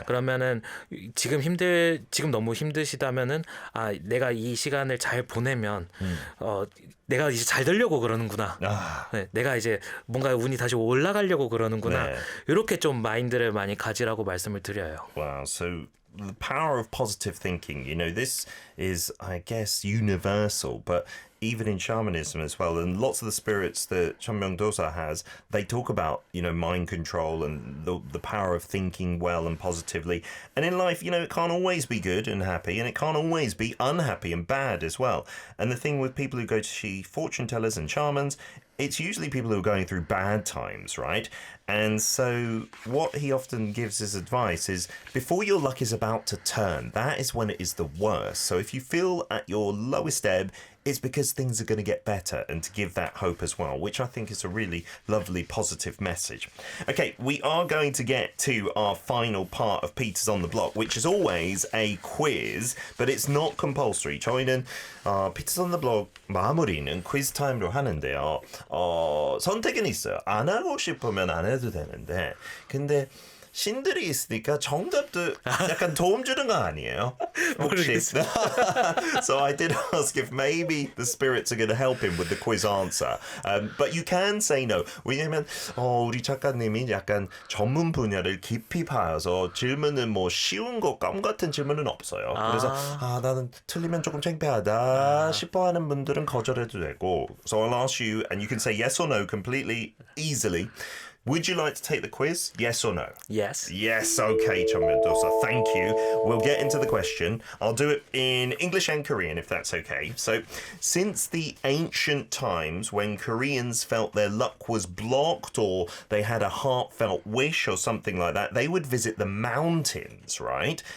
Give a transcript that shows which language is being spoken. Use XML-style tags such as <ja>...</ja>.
<ko>그러면은 지금 너무 힘드시다면은 내가 이 시간을 잘 보내면 내가 이제 잘 되려고 그러는구나. 네, 내가 이제 뭔가 운이 다시 올라가려고 그러는구나. 네. 이렇게 좀 마인드를 많이 가지라고 말씀을 드려요.</ko> <en>Wow. So the power of positive thinking, this is, I guess, universal, but even in shamanism as well, and lots of the spirits that Chonmyeong-dosa has, they talk about, mind control and the power of thinking well and positively. And in life, it can't always be good and happy, and it can't always be unhappy and bad as well. And the thing with people who go to see fortune tellers and shamans, it's usually people who are going through bad times, right? And so what he often gives as advice is before your luck is about to turn, that is when it is the worst. So if you feel at your lowest ebb, it's because things are going to get better, and to give that hope as well, which I think is a really lovely, positive message. Okay, we are going to get to our final part of Peters on the Block, which is always a quiz, but it's not compulsory.</en> <ko>저희는 Peters on the Block 마무리는 quiz 타임으로 하는데요. 선택은 있어요. 안 하고 싶으면 안 해도 되는데, 근데 신들이 있으니까 정답도 약간 도움 주는 거 아니에요? 혹시?</ko> <en>So I did ask if maybe the spirits are going to help him with the quiz answer. But you can say no.</en> <ko>왜냐면 우리 작가님이 약간 전문 분야를 깊이 파여서 질문은 뭐 쉬운 거 껌 같은 질문은 없어요. 그래서 나는 틀리면 조금 창피하다 싶어하는 분들은 거절해도 되고.</ko> <en>So I'll ask you, and you can say yes or no completely easily. Would you like to take the quiz? Yes or no? Yes. Yes, okay, Chonmyeong-dosa. Thank you. We'll get into the question. I'll do it in English and Korean if that's okay. So, since the ancient times when Koreans felt their luck was blocked or they had a heartfelt wish or something like that, they would visit the mountains, right?</en>